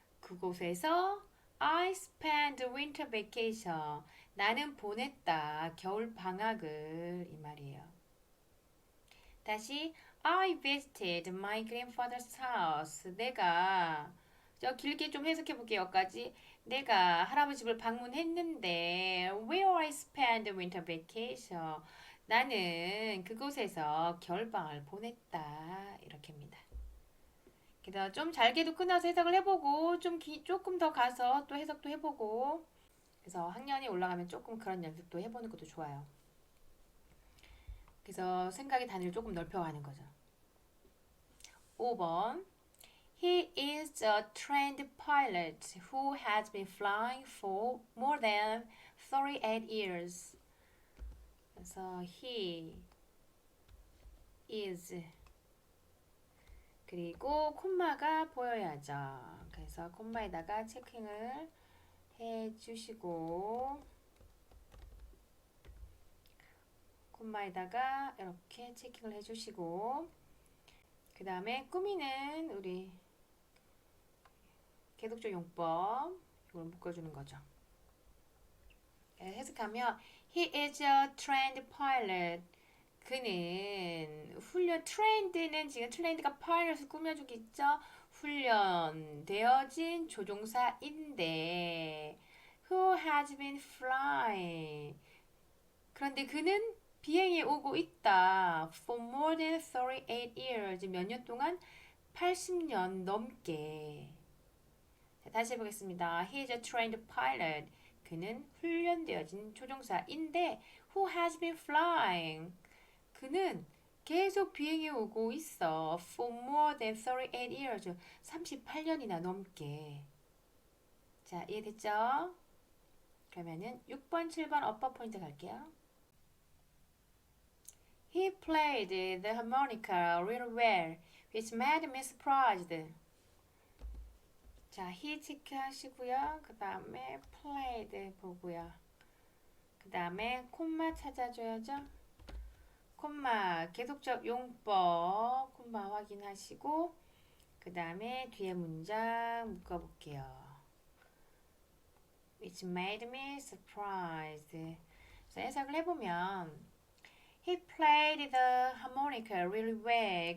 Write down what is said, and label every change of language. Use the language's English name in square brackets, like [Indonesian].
[Korean] 그곳에서 [English] I spent winter vacation. [Korean] 나는 보냈다. 겨울 방학을 이 말이에요. 다시 [English] I visited my grandfather's house. [Korean] 내가 길게 좀 해석해 볼게요. 여기까지. 내가 할아버지 집을 방문했는데 [English] where I spent winter vacation. [Korean] 나는 그곳에서 겨울방학을 보냈다. 이렇게입니다. 그래서 좀 잘게도 끊어서 해석을 해보고 조금 더 가서 또 해석도 해보고 그래서 학년이 올라가면 조금 그런 연습도 해보는 것도 좋아요. 그래서 생각의 단위를 조금 넓혀가는 거죠. 5번. [English] He is a trained pilot who has been flying for more than 38 years. [Korean] 그래서 [English] he is [Korean] 그리고 콤마가 보여야죠. 그래서 콤마에다가 체킹을 해주시고 콤마에다가 이렇게 체킹을 해주시고 그 다음에 꾸미는 우리 계속적 용법 이걸 묶어주는 거죠. 해석하면 [English] He is a trained pilot. [Korean] 그는 trained는 지금 trained가 pilot을 꾸며주겠죠. 훈련되어진 조종사인데 [English] who has been flying. [Korean] 그런데 그는 비행에 오고 있다. [English] For more than 38 years. [Korean] 몇 년 동안? 80년 넘게. 자, 다시 해보겠습니다. [English] He is a trained pilot. [Korean] 그는 훈련되어진 조종사인데 [English] who has been flying. [Korean] 그는 계속 비행해 오고 있어. [English] For more than 38 years. [Korean] 38년이나 넘게. 자, 이해됐죠? 그러면은 6번, 7번 업버 포인트 갈게요. [English] He played the harmonica really well, which made me surprised. [Korean] 자, he 체크하시고요. 그 다음에 played 보고요. 그 다음에 콤마 찾아줘야죠. 콤마 계속적 용법 콤마 확인하시고 그 다음에 뒤에 문장 묶어볼게요. [English] Which made me surprised. [Korean] 그래서 해석을 해보면 [English] He played the harmonica really well.